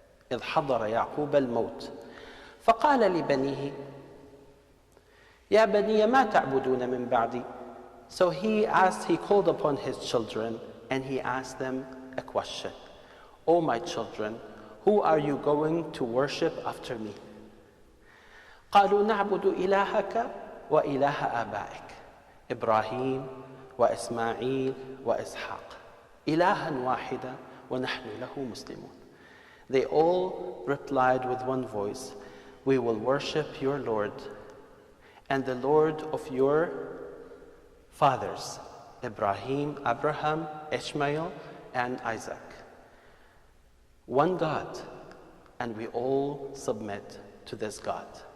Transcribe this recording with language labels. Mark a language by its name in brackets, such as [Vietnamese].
[Arabic] إذ حضر يعقوب الموت فقال لبنيه يا بني ما تعبدون من بعدي. [English] So he called upon his children and he asked them a question. O my children, who are you going to worship after me? [Arabic] قالوا نعبد إلهك وإله آبائك إبراهيم وإسماعيل وإسحاق إلها واحدا ونحن له مسلمون. [English] They all replied with one voice, we will worship your Lord and the Lord of your fathers, Abraham, Ishmael, and Isaac. One God, and we all submit to this God.